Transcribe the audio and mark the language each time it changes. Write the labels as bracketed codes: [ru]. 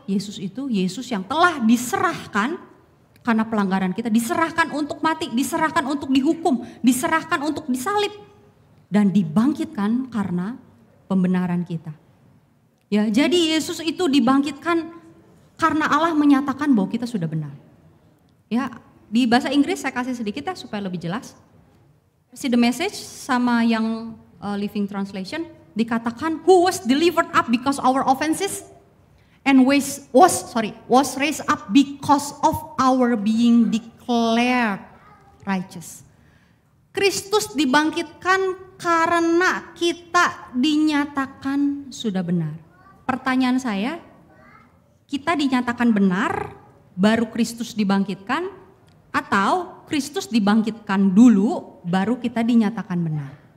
[id] Yesus itu, Yesus yang telah diserahkan karena pelanggaran kita, diserahkan untuk mati, diserahkan untuk dihukum, diserahkan untuk disalib. Dan dibangkitkan karena pembenaran kita. Ya, jadi Yesus itu dibangkitkan karena Allah menyatakan bahwa kita sudah benar. Ya, di bahasa Inggris saya kasih sedikit ya supaya lebih jelas. Versi The Message sama yang Living Translation dikatakan [en] who was delivered up because our offenses and was raised up because of our being declared righteous. [id] Kristus dibangkitkan karena kita dinyatakan sudah benar. Pertanyaan saya, kita dinyatakan benar baru Kristus dibangkitkan atau Kristus dibangkitkan dulu baru kita dinyatakan benar?